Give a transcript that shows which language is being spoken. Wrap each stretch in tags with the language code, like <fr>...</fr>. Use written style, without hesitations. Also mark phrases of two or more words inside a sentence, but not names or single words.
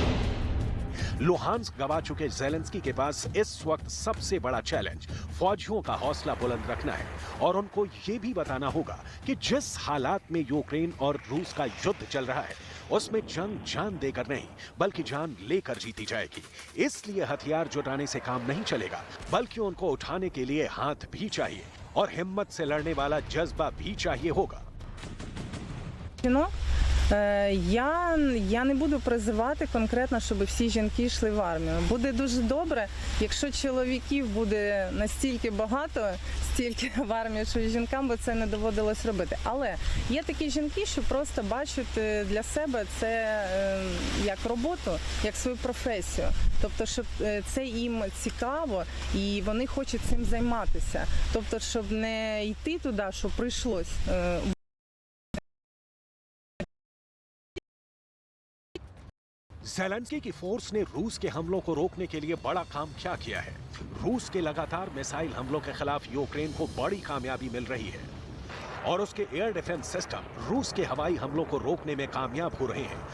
<hi>लुहांस्क गवा चुके ज़ेलेंस्की के पास इस वक्त सबसे बड़ा चैलेंज फौजियों का हौसला बुलंद रखना है और उनको ये भी बताना होगा कि जिस हालात में यूक्रेन और रूस का युद्ध चल रहा है, उसमें जंग जान देकर नहीं बल्कि जान लेकर जीती जाएगी। इसलिए हथियार जुटाने से काम नहीं चलेगा, बल्कि उनको उठाने के लिए हाथ भी चाहिए और हिम्मत से लड़ने वाला जज्बा भी चाहिए होगा।</hi> <uk>Я не буду призивати конкретно, щоб всі жінки йшли в армію. Буде дуже добре, якщо чоловіків буде настільки багато, стільки в армії, що жінкам би це не доводилось робити. Але є такі жінки, що просто бачать для себе це як роботу, як свою професію. Тобто, щоб це їм цікаво і вони хочуть цим займатися. Тобто, щоб не йти туди, що прийшлось.</uk> <hi>ज़ेलेंस्की की फोर्स ने रूस के हमलों को रोकने के लिए बड़ा काम क्या किया है। रूस के लगातार मिसाइल हमलों के खिलाफ यूक्रेन को बड़ी कामयाबी मिल रही है और उसके</hi> <en>air defense system</en> <hi>रूस के हवाई हमलों को रोकने में कामयाब हो रहे हैं।</hi>